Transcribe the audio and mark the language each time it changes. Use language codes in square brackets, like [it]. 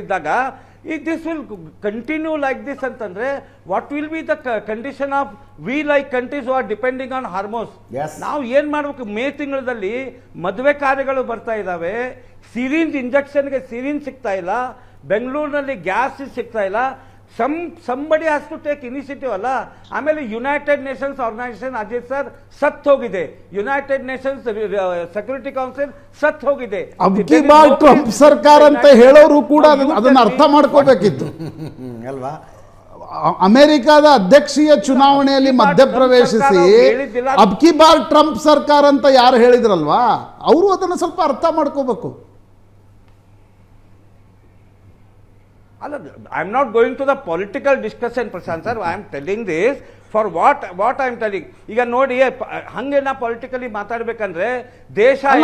[en] ಇದ್ದಾಗ if this will continue like this ಅಂತಂದ್ರೆ what will be the condition of we like countries who are depending on Hormuz? [kn] ನಾವು ಏನು ಮಾಡಬೇಕು? ಮೇ ತಿಂಗಳಲ್ಲಿ ಮದುವೆ ಕಾರ್ಯಗಳು ಬರ್ತಾ ಇದ್ದಾವೆ, ಸಿರಿಂಜ್ ಇಂಜೆಕ್ಷನ್ಗೆ ಸಿರಿಂಜ್ ಸಿಗ್ತಾ ಇಲ್ಲ, ಬೆಂಗಳೂರಿನಲ್ಲಿ ಗ್ಯಾಸ್ ಸಿಗ್ತಾ ಇಲ್ಲ. [en] somebody has to take initiative ಅಲ್ಲ. [kn] ಆಮೇಲೆ United Nations organisation Ajit sir ಸತ್ ಹೋಗಿದೆ, ಯುನೈಟೆಡ್ ನೇಷನ್ಸ್ ಸೆಕ್ಯೂರಿಟಿ ಕೌನ್ಸಿಲ್ ಸತ್ ಹೋಗಿದೆ. ಅಬ್ಕಿ ಬಾರ್ ಟ್ರಂಪ್ ಸರ್ಕಾರ ಅಂತ ಹೇಳೋರು ಕೂಡ ಅದನ್ನ ಅರ್ಥ ಮಾಡ್ಕೋಬೇಕಿತ್ತು ಅಲ್ವಾ. ಅಮೆರಿಕದ ಅಧ್ಯಕ್ಷೀಯ ಚುನಾವಣೆಯಲ್ಲಿ ಮಧ್ಯಪ್ರವೇಶಿಸಿ ಅಬ್ಕಿ ಬಾರ್ ಟ್ರಂಪ್ ಸರ್ಕಾರ ಅಂತ ಯಾರು ಹೇಳಿದ್ರಲ್ವಾ, ಅವರು ಅದನ್ನು ಸ್ವಲ್ಪ ಅರ್ಥ ಮಾಡ್ಕೋಬೇಕು. [en] I am not going to the political discussion, Prashant sir. I am telling this for what I am telling. [kn] ಈಗ ನೋಡಿ, ಹಂಗೇನ ಪೊಲಿಟಿಕಲಿ ಮಾತಾಡ್ಬೇಕಂದ್ರೆ ದೇಶ